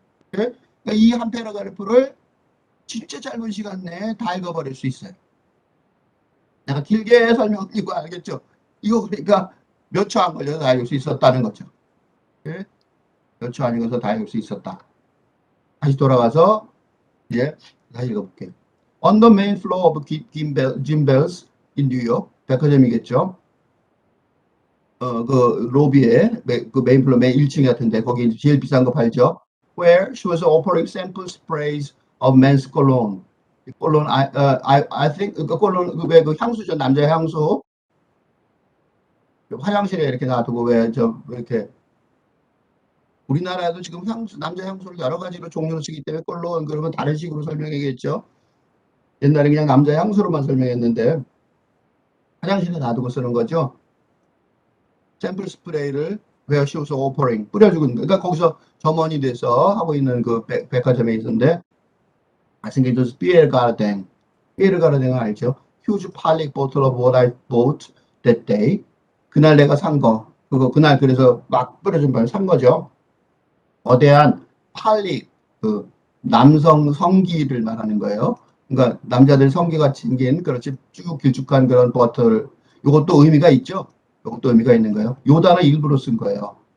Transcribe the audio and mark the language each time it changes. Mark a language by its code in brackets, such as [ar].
[ko] 그러니까 이 한 패러그래프를 진짜 짧은 시간 내에 다 읽어버릴 수 있어요. 내가 길게 설명드리고 알겠죠? 이거 그러니까 몇 초 안 걸려서 다 읽을 수 있었다는 거죠. 네? 몇 초 안 읽어서 다 읽을 수 있었다. 다시 돌아가서 이제 다시 읽어볼게요. [en] On the main floor of Jim Bell's in New York. [ko] 백화점이겠죠. 그 로비에 그 메인 플로어 메인 1층 같은데 거기 제일 비싼 거 팔죠. [en] Where she was offering sample sprays of men's cologne. [ko] 콜론, [en] I think, [ko] 그 콜론, 그 향수죠. 남자 향수. 화장실에 이렇게 놔두고 이렇게. 우리나라에도 지금 남자 향수를 여러 가지로 종류로 쓰기 때문에 콜론, 그러면 다른 식으로 설명해야겠죠. 옛날에 그냥 남자 향수로만 설명했는데, 화장실에 놔두고 쓰는 거죠. 샘플 스프레이를 [en] where she was offering. [ko] 뿌려주고 있는, 그러니까 거기서 점원이 돼서 하고 있는 그 백화점에 있었는데, [en] I think it was Pierre Cardin. [ko] Pierre Cardin은 알죠? [en] Huge plastic bottle of what I bought that day. [ko] 그날 내가 산 거. 그날 그래서 막 뿌려준 바를 산 거죠. 거대한 팔릭, 그 남성 성기를 말하는 거예요. 그러니까 남자들 성기같이 생긴 그렇지 쭉 길쭉한 그런 버틀. 이것도 의미가 있죠. 이것도 의미가 있는 거예요. 요 단어 일부러 쓴 거예요.